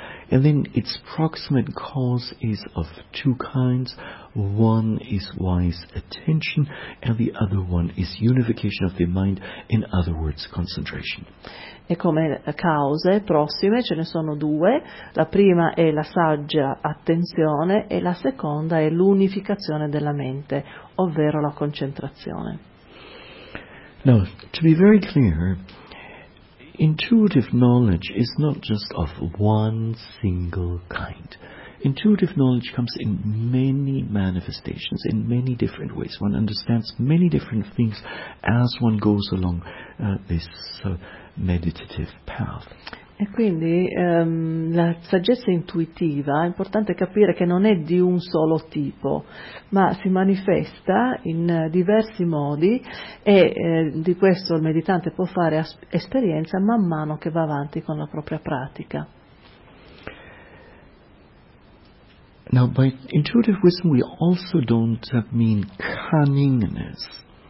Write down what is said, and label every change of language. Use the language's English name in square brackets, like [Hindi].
[English] And then its proximate cause is of two kinds. One is wise attention, and the other one is unification of the mind, in other words, concentration. [Italian] E come cause prossime ce ne sono due. La prima è la saggia attenzione, e la seconda è l'unificazione della mente, ovvero la concentrazione. [English] Now, to be very clear, intuitive knowledge is not just of one single kind. Intuitive knowledge comes in many manifestations, in many different ways. One understands many different things as one goes along this meditative path. [Italian] E quindi la saggezza intuitiva è importante capire che non è di un solo tipo, ma si manifesta in diversi modi e di questo il meditante può fare esperienza man mano che va avanti con la propria pratica. [English] Now, by intuitive wisdom we also don't mean cunningness.